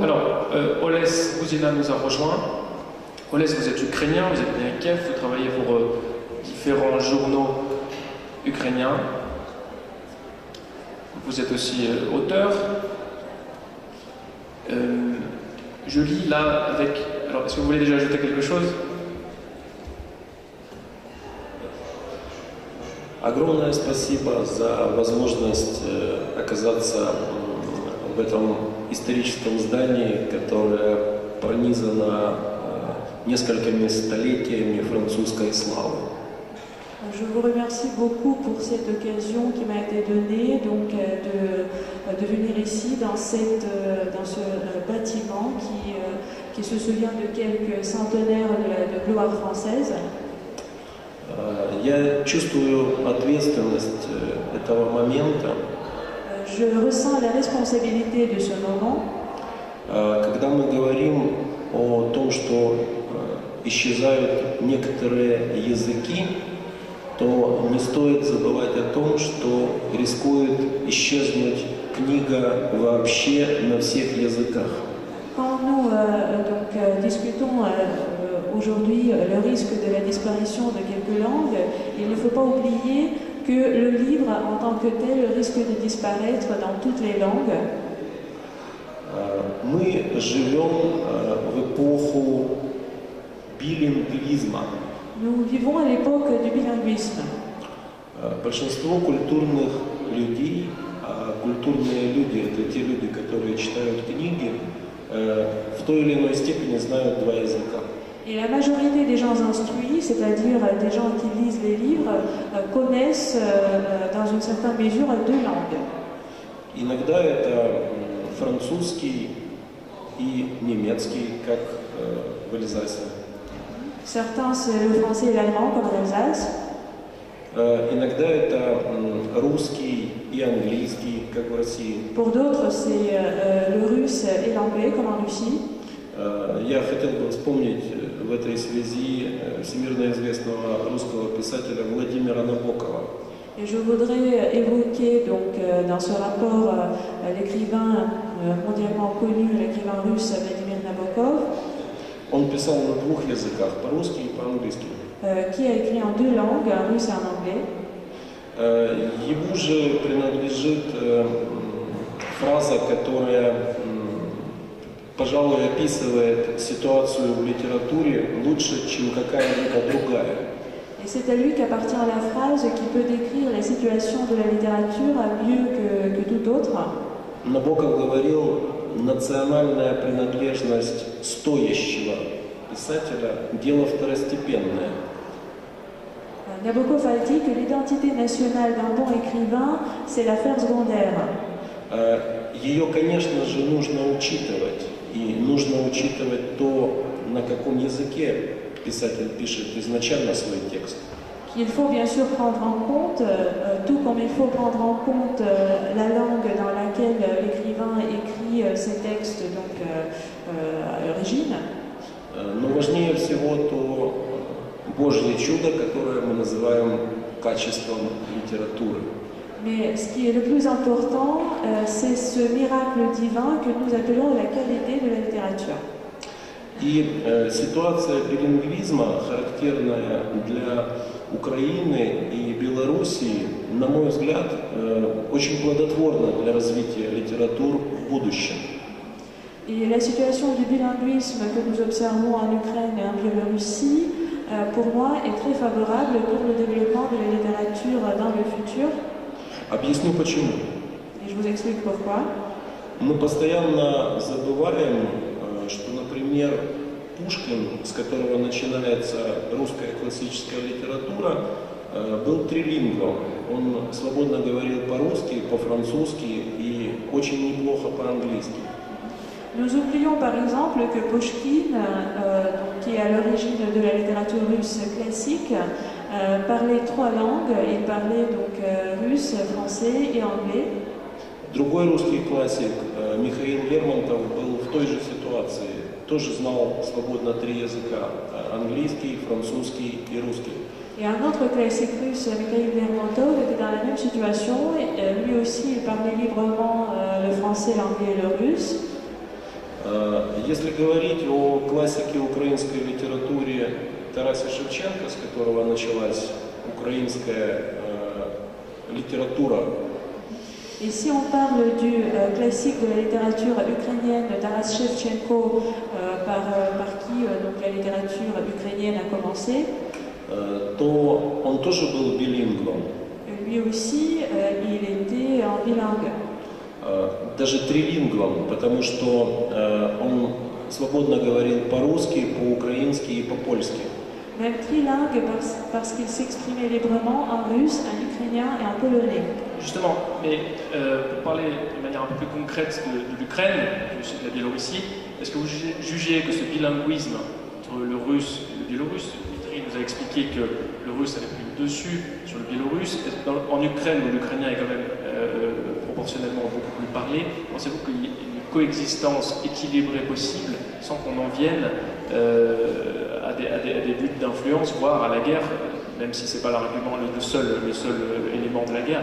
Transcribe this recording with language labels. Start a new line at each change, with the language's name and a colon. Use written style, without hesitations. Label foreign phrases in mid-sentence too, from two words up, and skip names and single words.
French: Alors, Oles Bouzina nous a rejoint. Oles, vous êtes ukrainien, vous êtes né à Kiev, vous travaillez pour différents journaux ukrainiens. Vous êtes aussi auteur. Je lis là avec... Alors, est-ce que vous voulez déjà ajouter quelque chose?
Russian: Огромное спасибо за возможность оказаться в этом историческом здании, которое пронизано несколькими столетиями французской славы.
French: Je vous remercie beaucoup pour cette occasion qui m'a été donnée donc, de venir ici dans ce bâtiment qui se souvient de quelques centenaires de gloire française.
Russian: Я чувствую ответственность этого момента.
French: Je ressens la responsabilité de ce moment.
Russian: Когда мы говорим о том, что исчезают некоторые языки, то не стоит забывать о том, что рискует исчезнуть книга вообще на всех языках.
French: Quand nous discutons aujourd'hui le risque de la disparition de quelques langues, il ne faut pas oublier que le livre en tant que tel risque de disparaître dans toutes les langues.
Russian: Мы живем в эпоху билингвизма.
French: Nous vivons à l'époque du bilinguisme.
Russian: Большинство культурных людей, а культурные люди – это те люди, которые читают книги, в той или иной степени знают два языка.
French: Et la majorité des gens instruits, c'est-à-dire des gens qui lisent les livres, connaissent dans une certaine mesure deux langues.
Russian: Иногда это французский и немецкий, как в Эльзасе.
French: Certains, c'est le français et l'allemand, comme en Alsace.
Russian: Иногда это русский и английский, как в России.
French: Pour d'autres, c'est le russe et l'anglais, comme en Russie.
Russian: Я хотел бы вспомнить в этой связи всемирно известного русского писателя Владимира Набокова.
French: Et je voudrais évoquer donc dans ce rapport l'écrivain mondialement connu, l'écrivain russe Vladimir Nabokov.
Russian: Он писал на двух языках, по-русски и по-английски.
French: Qui a écrit en deux langues, en russe et en anglais.
Russian: Ему же принадлежит фраза, которая, пожалуй, описывает ситуацию в литературе лучше, чем какая-либо другая.
French: Et c'est à lui qu'appartient la phrase qui peut décrire la situation de la littérature mieux que tout autre.
Russian: Набоков говорил, национальная принадлежность стоящего писателя – дело второстепенное.
French: Nabokov a dit que l'identité nationale d'un bon écrivain, c'est l'affaire secondaire.
Russian: Ее, конечно же, нужно учитывать. И нужно учитывать то, на каком языке писатель пишет изначально свой текст.
French: Qu'il faut bien sûr prendre en compte, tout comme il faut prendre en compte la langue dans laquelle l'écrivain écrit ses textes donc, à l'origine.
Russian: Но важнее всего то Божье чудо, которое мы называем качеством литературы.
French: Mais ce qui est le plus important, c'est ce miracle divin que nous appelons la qualité de la littérature.
Russian: И ситуация билингвизма, характерная для Украины и Белоруссии, на мой взгляд, очень плодотворна для развития литератур в будущем.
French: Et la situation du bilinguisme que nous observons en Ukraine et en Biélorussie, pour moi, est très favorable pour le développement de la littérature dans le futur.
Russian: Объясню почему.
French: Et je vous explique pourquoi.
Russian: Мы постоянно забываем, что, например, Пушкин, с которого начинается русская классическая литература, был трилингвом. Он свободно говорил по-русски, по-французски и очень неплохо по-английски.
French: Nous oublions par exemple que Pushkin, qui est à l'origine de la littérature russe classique, parlait trois langues. Il parlait donc russe, français et anglais.
Russian: Другой русский классик, Михаил Лермонтов, был в той же ситуации. Тоже знал свободно три языка – английский, французский и русский.
French: Et un autre classique russe, Mikhail Lermontov, était dans la même situation. Lui aussi, il parlait librement le français, l'anglais et le russe.
Russian: Если говорить о классике украинской литературе Тарасе Шевченко, с которого началась украинская литература.
French: Et si on parle du classique de la littérature ukrainienne de Taras Shevchenko, par qui donc, la littérature ukrainienne a commencé,
Russian: то он тоже был билингвом.
French: Lui aussi, il était en bilingue.
Russian: Даже трилингвом, потому что он свободно говорил по-русски, по-украински и по-польски.
French: même trilingue parce qu'il s'exprimait librement en russe, en ukrainien et en polonais. Justement, mais pour parler de manière un peu plus concrète de l'Ukraine, de la Biélorussie, est-ce que vous jugez que ce bilinguisme entre le russe et le biélorusse, Dmitri nous a expliqué que le russe avait pris le dessus sur le biélorusse, en Ukraine où l'ukrainien est quand même proportionnellement beaucoup plus parlé, pensez-vous qu'il y ait une coexistence équilibrée possible sans qu'on en vienne à des buts d'influence, voire à la guerre, même si ce n'est pas l'argument le seul élément de la guerre?